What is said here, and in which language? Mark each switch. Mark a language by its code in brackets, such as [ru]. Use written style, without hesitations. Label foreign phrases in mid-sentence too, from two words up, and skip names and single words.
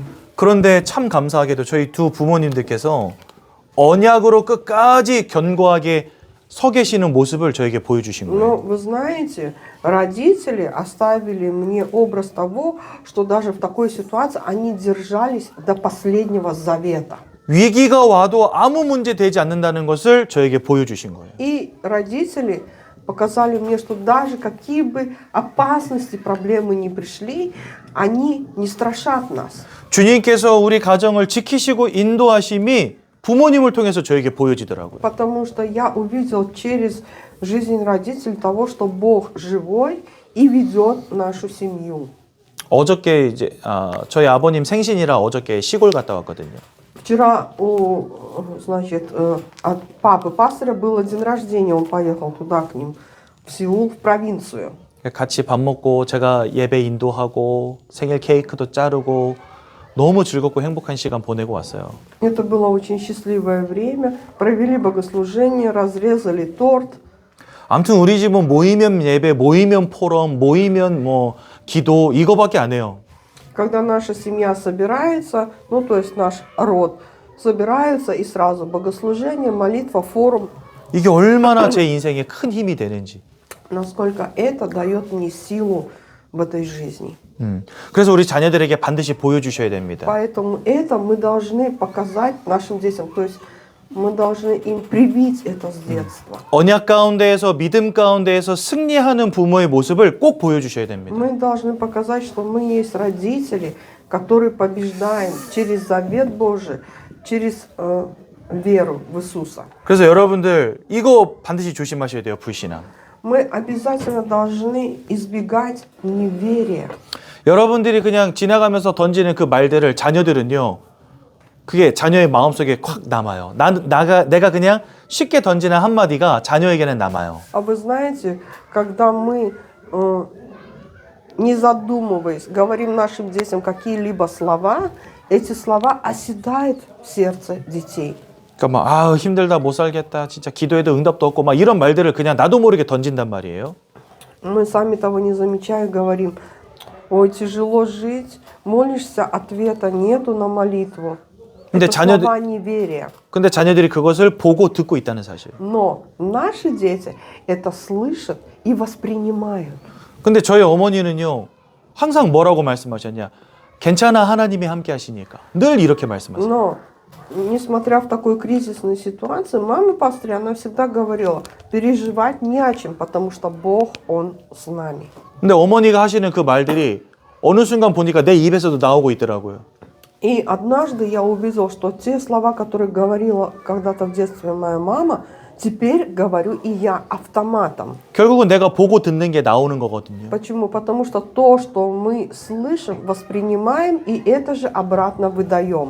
[ko] 그런데 참 감사하게도 저희 두 부모님들께서 언약으로 끝까지 견고하게 서 계시는 모습을 저에게 보여주신 [ru] Но [ko] 거예요. [ru] вы знаете, родители оставили мне образ того, что даже в такой ситуации они держались до последнего завета. [ko] 위기가 와도 아무 문제 되지 않는다는 것을 저에게 보여주신 거예요. [ru] И родители показали мне, что даже какие бы опасности, проблемы ни пришли, они не страшат нас. [ko] 주님께서 우리 가정을 지키시고 인도하심이 부모님을 통해서 저에게 보여지더라고요. [ru] Потому что я увидел через жизнь родителей того, что Бог живой и ведет нашу семью. [ko] 어저께 이제 저희 아버님 생신이라 어저께 시골 갔다 왔거든요. [ru] Вчера значит, от папы пастора был день рождения, он поехал туда к ним, в Сеул, в провинцию. [ko] 같이 밥 먹고 제가 예배 인도하고 생일 케이크도 자르고 너무 즐겁고 행복한 시간 보내고 왔어요. [ru] Это было очень счастливое время. Провели богослужение, разрезали торт. [ko] 아무튼 우리 집은 모이면 예배, 모이면 포럼, 모이면 뭐 기도 이거밖에 안 해요. [ru] Когда наша семья собирается, ну то есть наш род собирается и сразу богослужение, молитва, форум. [ko] 이게 얼마나 제 인생에 큰 힘이 되는지. [ru] Насколько это дает мне силу в этой жизни. [ko] 그래서 우리 자녀들에게 반드시 보여주셔야 됩니다. [ru] Поэтому это мы должны показать нашим детям. То есть мы должны им привить это с детства. [ko] 언약 가운데에서 믿음 가운데에서 승리하는 부모의 모습을 꼭 보여주셔야 됩니다. [ru] Мы должны показать, что мы есть родители, которые побеждаем через завет Божий, через веру в Иисуса. [ko] 그래서 여러분들 이거 반드시 조심하셔야 돼요. 불신앙. [ru] Мы обязательно должны избегать неверия. [ko] 여러분들이 그냥 지나가면서 던지는 그 말들을 자녀들은요. 그게 자녀의 마음속에 콱 남아요. 내가 그냥 쉽게 던지는 한마디가 자녀에게는 남아요. [ru] А вы знаете, когда мы, не задумываясь, говорим нашим детям какие-либо слова, эти слова оседают в сердце детей. [ko] 그러니까 막 힘들다 못 살겠다 진짜 기도해도 응답도 없고 막 이런 말들을 그냥 나도 모르게 던진단 말이에요. [ru] Мы сами того не замечая говорим: ой, тяжело жить, молишься, ответа нету на молитву. [ko] 근데 [ru] Это слова неверия. [ko] 근데 자녀들이 그것을 보고 듣고 있다는 사실. [ru] Но наши дети это слышат и воспринимают. [ko] 근데 저희 어머니는요. 항상 뭐라고 말씀하셨냐? 괜찮아 하나님이 함께 하시니까. 늘 이렇게 말씀하세요. [ru] Но несмотря в такой кризисной ситуации, мама пастыря, она всегда говорила: переживать не о чем, потому что Бог, Он с нами. [ko] 근데 어머니가 하시는 그 말들이 어느 순간 보니까 내 입에서도 나오고 있더라고요. [ru] И однажды я увидел, что те слова, которые говорила когда-то в детстве моя мама, теперь говорю и я автоматом. [ko] 결국은 내가 보고 듣는 게 나오는 거거든요. [ru] Почему? Потому что то, что мы слышим, воспринимаем, и это же обратно выдаем.